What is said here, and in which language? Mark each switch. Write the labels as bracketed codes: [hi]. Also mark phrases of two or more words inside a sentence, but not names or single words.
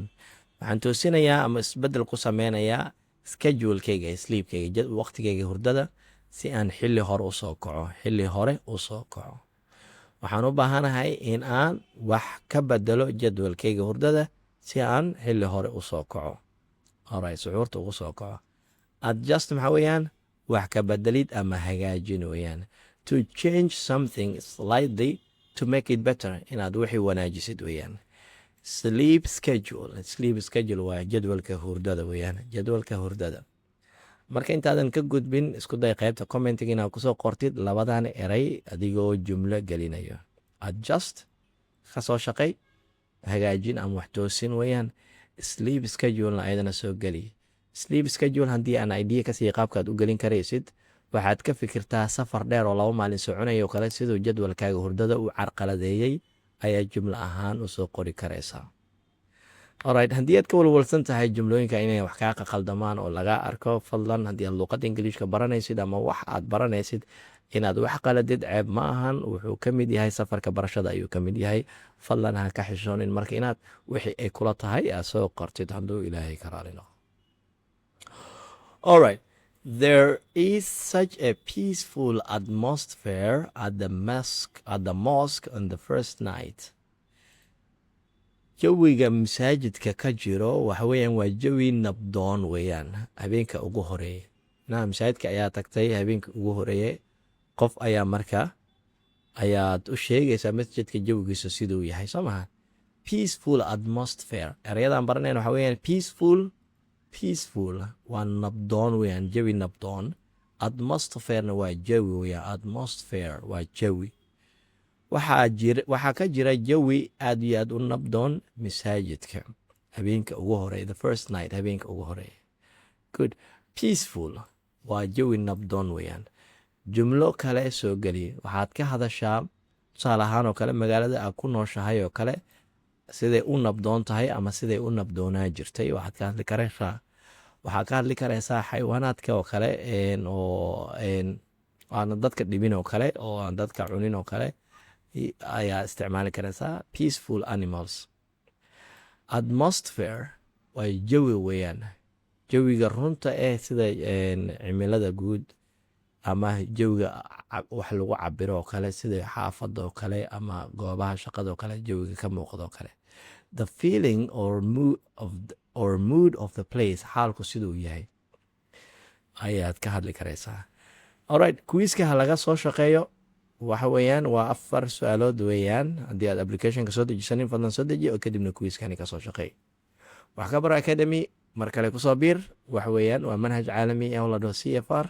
[so] waxaan toosinayaa ama isbeddel ku sameynayaa schedulekayga, sleepkayga, waqtigayga hurdada si aan xilli hore u soo kaco. waxaan u baahanahay in aan wax ka bedelo jadwalkayga hurdada si aan xilli hore u soo kaco. alright, suxuurta ugu soo kaco. adjust maxaa weeyaan wax ka bedelid ama hagaajin weeyaan. [en] to change something slightly to make it better, [so] inaad wixii wanaajisid weeyaan. [en] sleep schedule [so] waa jadwalka hurdada weeyaan, jadwalka hurdada. marka intaadan ka gudbin, isku day qaybta commentiga inaad kusoo qortid labadan erey adigoo jumlo gelinayo. adjust kasoo shaqay, hagaajin ama wax toosin weeyaan. [en] sleep schedulena [so] ayadana soo geli. [en] sleep schedule [so] haddii aan idea kasii qaabkaad u gelin karaysid, waxaad ka fikirtaa safar dheer oo 2 maalin soconaya oo kale, siduu jadwalkaaga hurdada u carqaladeeyey ayaa jumlo ahaan usoo qori karaysaa. alright, haddii aad ka walwalsan tahay jumlooyinka inay wax kaa qaldamaan oo laga arko, fadlan haddii aad luuqada ingiliishka baranaysid ama wax aad baranaysid inaad wax qaladid ceeb ma ahan. wuxuu ka mid yahay safarka barashada ayuu ka mid yahay. fadlan ha ka xishoonin marka inaad wixii ay kula tahay aad soo qortid hadduu ilaahay ka raali noqo. [en] alright, there is such a peaceful atmosphere at the mosque on the first night. [so] jawiga masaajidka ka jiro waxa weeyaan waa jawi nabdoon weeyaan habeenka ugu horeeye. masaajidka ayaa tagtay habeenka ugu horeeye, qof ayaa marka ayaad u sheegaysaa masjidka jawigiisa siduu yahay, soo maha. [en] peaceful atmosphere, [so] erayadan baranayna waxa weeyaan peaceful waa nabdoon weeyaan, jawi nabdoon. atmospherena waa jawi weeyaan, atmosphere waa jawi. waxaa ka jira jawi aad iyo aad u nabdoon masaajidka habeenka ugu horeeya, [en] the first night [so] habeenka ugu horeeya. [en] Good. [so] Peaceful waa jawi nabdoon weeyaan. Jumlo kale soo geliya, waxaad ka hadashaa tusaale ahaan oo kale magaalada aad ku nooshahay oo kale siday u nabdoon tahay ama siday u nabdoonaa jirtay. waxaad ka hadli karaysaa xayawaanaadka oo kale oo aan dadka dhibin oo kale oo aan dadka cunin oo kale ayaa isticmaali karaysaa. [en] Peaceful animals. [so] Atmosphere waa jawi weeyaan, jawiga runta sida cimilada guud ama jawiga wax lagu cabiro oo kale sida xaafada oo kale ama goobaha shaqada oo kale jawiga ka muuqda oo kale. [en] The feeling or mood of the place, [so] xaalku siduu yahay ayaad ka hadli karaysaa. Alright, quizka ha laga soo shaqeeyo. waxa weeyaan waa 4 su'aalood weeyaan. haddii aad applicationka soo dejisanin fadlan soo deji oo kadibna quizkani ka soo shaqeey. wax ka baro academy mar kale kusoo biir. waxa weeyaan waa manhaj caalami oo la dhaho CFR.